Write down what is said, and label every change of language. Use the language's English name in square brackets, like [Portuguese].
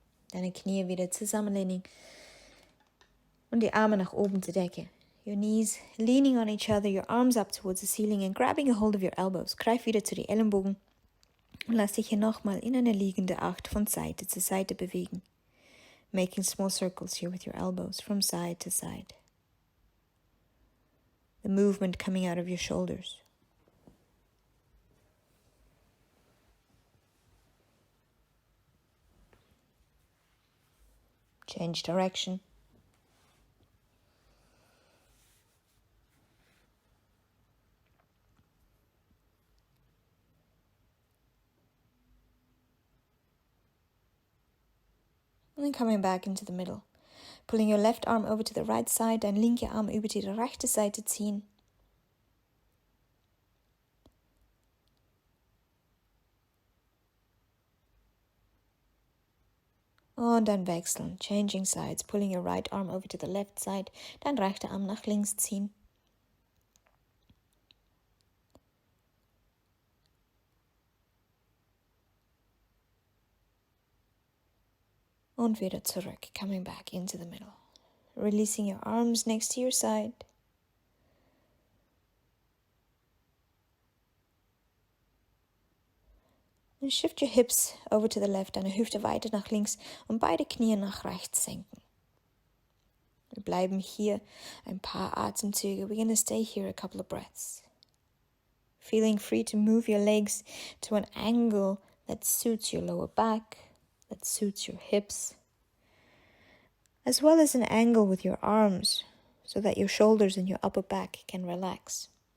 [German] Deine Knie wieder zusammenlehnen und die Arme nach oben zur Decke. [English] Your knees leaning on each other, your arms up towards the ceiling and grabbing a hold of your elbows. [German] Greif wieder zu den Ellenbogen und lass dich hier nochmal in eine liegende Acht von Seite zu Seite bewegen. [English] Making small circles here with your elbows from side to side. The movement coming out of your shoulders. Change direction. And then coming back into the middle. Pulling your left arm over to the right side, [German] dein linker Arm über die rechte Seite ziehen. Und dann wechseln, [English] changing sides, pulling your right arm over to the left side, [German] dein rechter Arm nach links ziehen. Und wieder zurück, [English] coming back into the middle. Releasing your arms next to your side. And shift your hips over to the left, [German] deine Hüfte weiter nach links und beide Knie nach rechts senken. Wir bleiben hier ein paar Atemzüge. [English] We're going to stay here a couple of breaths. Feeling free to move your legs to an angle that suits your lower back, that suits your hips, as well as an angle with your arms so that your shoulders and your upper back can relax.